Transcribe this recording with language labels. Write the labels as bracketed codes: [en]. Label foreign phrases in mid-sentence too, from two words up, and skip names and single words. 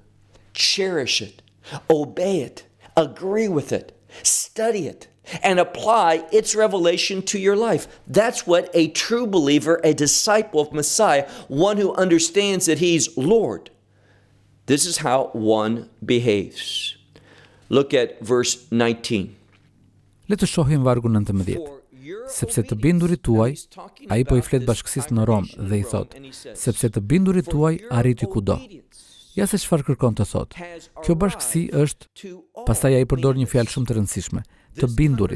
[en] Cherish it, obey it, agree with it, study it, and apply its revelation to your life. That's what a true believer, a disciple of Messiah, one who understands that He's Lord. This is how one behaves. Look at verse 19. [sq] Le të shohim vargun 19. Sepse të bindurit tuaj, ai po I flet bashkësisë në Rom dhe I thot, sepse të bindurit tuaj arriti kudo. Ja se çfarë kërkon të thot. Kjo bashkësi është, pastaj ai përdor një fjalë shumë të rëndësishme, të bindurit.